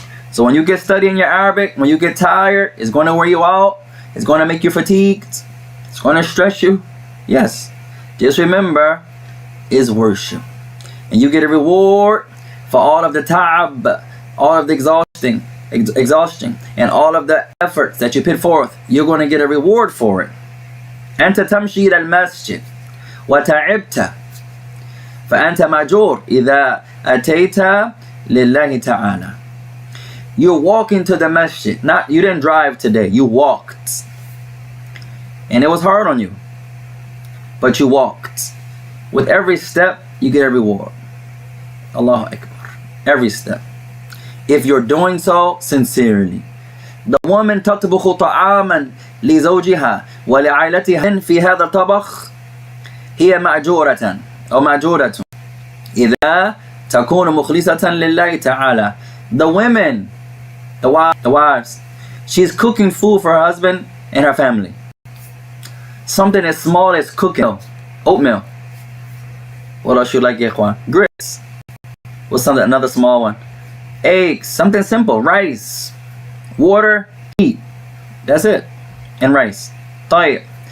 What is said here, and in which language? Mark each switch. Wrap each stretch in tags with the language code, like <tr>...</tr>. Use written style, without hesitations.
<en>So when you get studying your Arabic, when you get tired, it's going to wear you out, it's going to make you fatigued, it's going to stress you. Yes, just remember, is worship, and you get a reward for all of the ta'ab, all of the exhaustion, and all of the efforts that you put forth. You're going to get a reward for it.</en> <ar>أنت تمشي إلى المسجد وتعبت فأنت مأجور إذا أتيت لله تعالى.</ar> <en>You're walking to the masjid. You didn't drive today, you walked. And it was hard on you, but you walked. With every step, you get a reward. Allahu Akbar. Every step. If you're doing so sincerely. The woman</en> <ar>تطبخ طعاما لزوجها ولعائلتها في هذا الطبخ هي مأجورة أو مأجورة إذا تكون مخلصة لله تعالى.</ar> <en>The women, the wives, she's cooking food for her husband and her family. Something as small as cooking oatmeal. What else you like, ikhwan? Grits. What's something, another small one? Eggs, something simple. Rice, water, heat. That's it. And rice.</en> <ar>طيب.</ar>